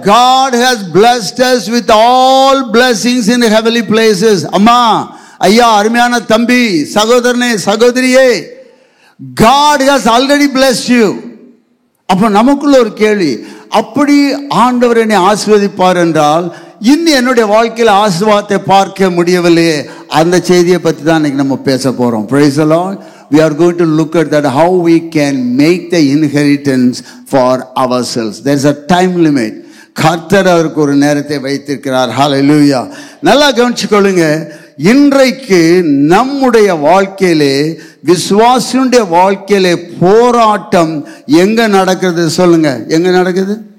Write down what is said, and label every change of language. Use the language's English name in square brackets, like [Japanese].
[English] God has blessed us with all blessings in heavenly places. [Tamil] அம்மா, ஐயா, அருமையான தம்பி, சகோதரனே, சகோதரியே, [English] God has already blessed you. [Tamil] அப்ப நமக்குள்ள ஒரு கேள்வி, அப்படி ஆண்டவர் என்னை ஆசீர்வதிப்பார் என்றால் இன்னும் என்னுடைய வாழ்க்கையில் ஆசீர்வாதத்தை பார்க்க முடியவில்லையே. அந்த செய்தியை பற்றி தான் இன்னைக்கு நம்ம பேச போறோம். [English] Praise the Lord. We are going to look at that, how we can make the inheritance for ourselves. There is a time limit. [Tamil] கர்த்தர் அவருக்கு ஒரு நேரத்தை வைத்திருக்கிறார். ஹல்லேலூயா. நல்லா கவனிச்சுக்கொள்ளுங்க. இன்றைக்கு நம்முடைய வாழ்க்கையிலே, விசுவாசியுடைய வாழ்க்கையிலே போராட்டம் எங்க நடக்குது சொல்லுங்க? எங்க நடக்குது?